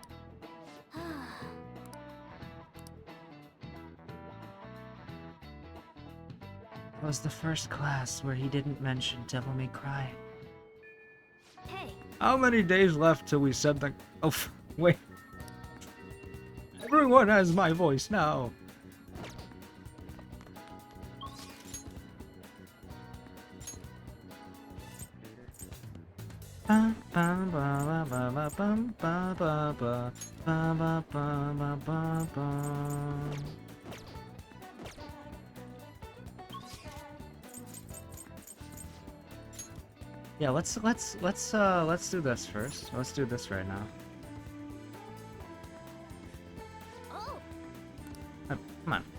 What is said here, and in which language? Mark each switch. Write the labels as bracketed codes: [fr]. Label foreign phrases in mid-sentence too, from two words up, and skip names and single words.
[en] It was the first class where he didn't mention Devil May Cry. Hey, How many days left till we said the... Oh, wait. Everyone has my voice now. Ba, ba, ba, ba, ba, bum, ba, ba, ba, ba, ba, ba, ba, ba, ba. Yeah, let's do this first. Let's do this right now. oh, Come on.